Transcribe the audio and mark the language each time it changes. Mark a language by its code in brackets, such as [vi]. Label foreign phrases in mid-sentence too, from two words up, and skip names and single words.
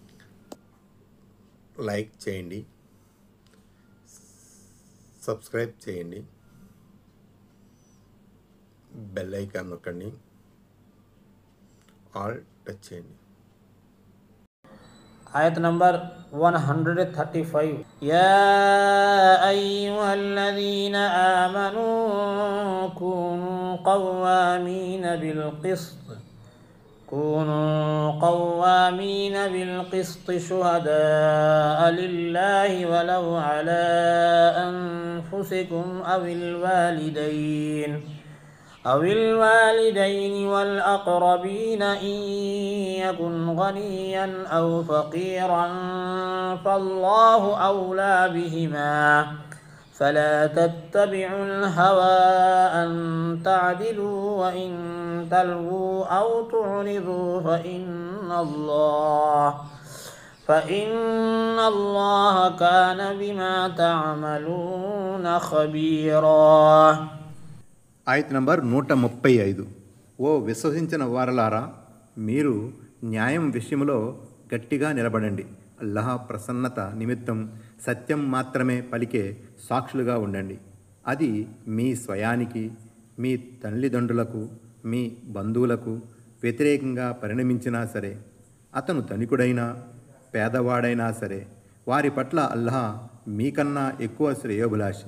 [te] లైక్ చేయండి, సబ్స్క్రైబ్ చేయండి, [en] bell icon [te] నొక్కండి, ఆల్ టచ్ చేయండి. [ar] آية نمبر 135 يا أيها الذين آمنوا كونوا قوامين بالقسط شهداء لله ولو على أنفسكم أو الوالدين والأقربين إن يكن غنيا أو فقيرا فالله أولى بهما فلا تتبعوا الهوى أن تعدلوا وإن تلووا أو تعرضوا فإن الله كان بما تعملون خبيرا. [te] ఆయత్ నంబర్ 135. ఓ విశ్వసించిన వారలారా, మీరు న్యాయం విషయంలో గట్టిగా నిలబడండి. అల్లాహ్ ప్రసన్నత నిమిత్తం సత్యం మాత్రమే పలికే సాక్షులుగా ఉండండి. అది మీ స్వయానికి, మీ తల్లిదండ్రులకు, మీ బంధువులకు వ్యతిరేకంగా పరిణమించినా సరే, అతను ధనికుడైనా పేదవాడైనా సరే, వారి పట్ల అల్లాహ్ మీకన్నా ఎక్కువ శ్రేయోభిలాషి.